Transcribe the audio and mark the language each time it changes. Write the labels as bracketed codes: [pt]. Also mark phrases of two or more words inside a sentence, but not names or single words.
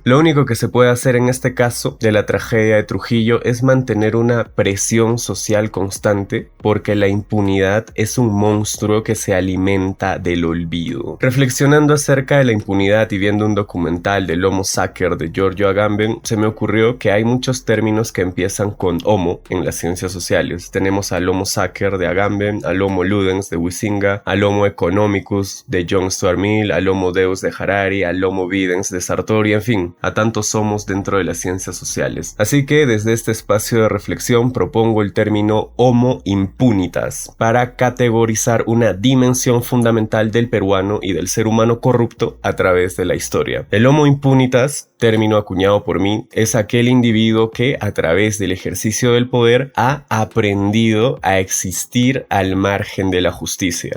[es] Lo único que se puede hacer en este caso de la tragedia de Trujillo es mantener una presión social constante, porque la impunidad es un monstruo que se alimenta del olvido. Reflexionando acerca de la impunidad y viendo un documental del Homo Sacer de Giorgio Agamben, se me ocurrió que hay muchos términos que empiezan con homo en las ciencias sociales. Tenemos al Homo Sacer de Agamben, al Homo Ludens de Huizinga, al Homo Economicus de John Stuart Mill, al Homo Deus de Harari, al Homo Videns de Sartori, en fin, a tantos homos dentro de las ciencias sociales. Así que desde este espacio de reflexión propongo el término Homo Impunitas para categorizar una dimensión fundamental del peruano y del ser humano corrupto a través de la historia. El Homo Impunitas, término acuñado por mí, es aquel individuo que a través del ejercicio del poder ha aprendido a existir al margen de la justicia.